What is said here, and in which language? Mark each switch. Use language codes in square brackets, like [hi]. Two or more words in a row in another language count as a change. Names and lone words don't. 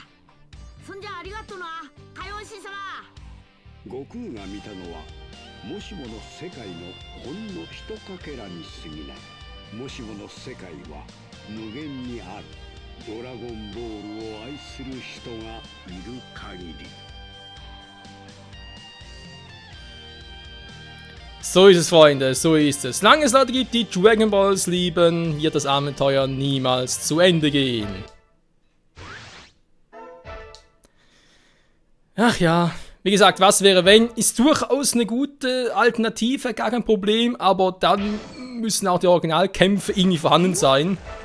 [ja] そんじゃありがとうな、海王神様。悟空が見たのはもしもの世界のほんのひとかけらに過ぎない。もしもの世界は無限にある。ドラゴンボールを愛する人がいる限り。 [de] So ist es, Freunde, so ist es. Solange es Leute gibt, die Dragon Balls lieben, wird das Abenteuer niemals zu Ende gehen. Ach ja, wie gesagt, was wäre wenn, ist durchaus eine gute Alternative, gar kein Problem, aber dann müssen auch die Originalkämpfe irgendwie vorhanden sein.